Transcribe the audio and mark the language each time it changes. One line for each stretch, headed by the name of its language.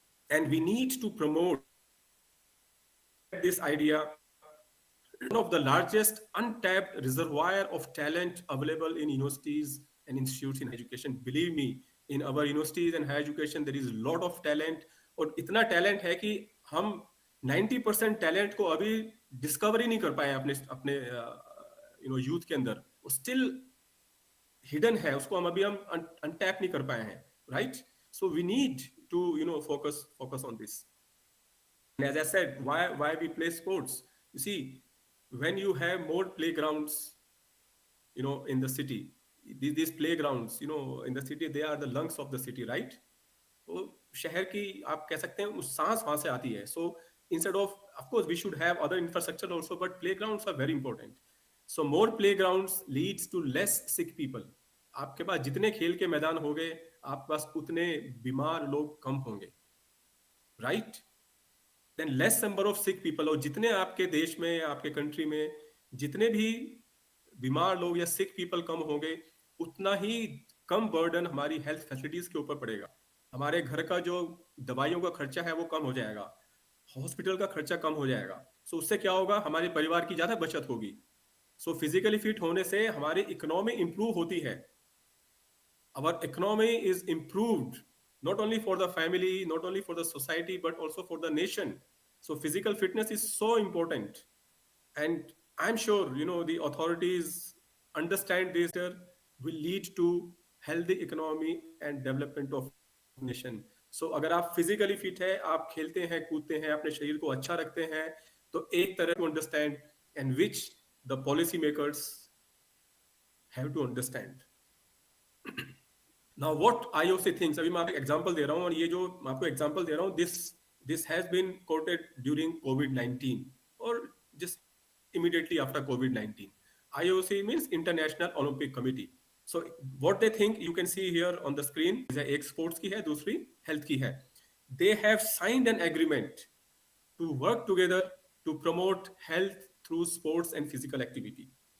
English: And we need to promote this idea. One of the largest untapped reservoir of talent available in universities and institutes in education. Believe me, in our universities and higher education there is a lot of talent.
Hindi: और इतना talent है कि हम 90% talent को अभी discover ही नहीं कर पाए अपने अपने youth के अंदर. वो
English: still hidden
Hindi: है, उसको हम untap नहीं कर पाए हैं, right?
English: So we need to focus on this. And as I said, why we play sports? You see, when you have more playgrounds in the city, these playgrounds in the city, they are the lungs of the city, right?
Hindi: तो शहर की आप कह सकते हैं सांस वहां से आती है.
English: So instead of course we should have other infrastructure also, but playgrounds are very important. So more playgrounds leads to less sick people.
Hindi: आपके पास जितने खेल के मैदान होंगे, आपके पास उतने बीमार लोग कम होंगे, right?
English: Then less number of sick people.
Hindi: और जितने आपके देश में, आपके कंट्री में जितने भी बीमार लोग या sick people कम होंगे, उतना ही कम बर्डन हमारी हेल्थ फैसिलिटीज के ऊपर पड़ेगा. हमारे घर का जो दवाइयों का खर्चा है वो कम हो जाएगा, हॉस्पिटल का खर्चा कम हो जाएगा. सो उससे क्या होगा, हमारे परिवार की ज्यादा बचत होगी. सो फिजिकली फिट होने से हमारी इकोनॉमी इंप्रूव होती है.
English: Our economy is improved not only for the family, not only for the society, but also for the nation. So physical fitness is so important, and I'm sure the authorities understand this will lead to healthy economy and development of nation.
Hindi: सो अगर आप physically fit है, आप खेलते हैं, कूदते हैं, अपने शरीर को अच्छा रखते हैं, तो एक तरह
English: To understand and which the policy makers have to understand. Now what IOC thinks,
Hindi: अभी मैं आपको एग्जांपल दे रहा हूं, और ये जो मैं आपको एग्जांपल दे रहा हूं,
English: This has been coated during कोविड-19 और just immediately after COVID-19. IOC means International Olympic Committee. So what they think, you can see here on the screen,
Hindi: एक sports की है, दूसरी health की है.
English: They have signed an agreement to work together to promote health through sports and physical activity.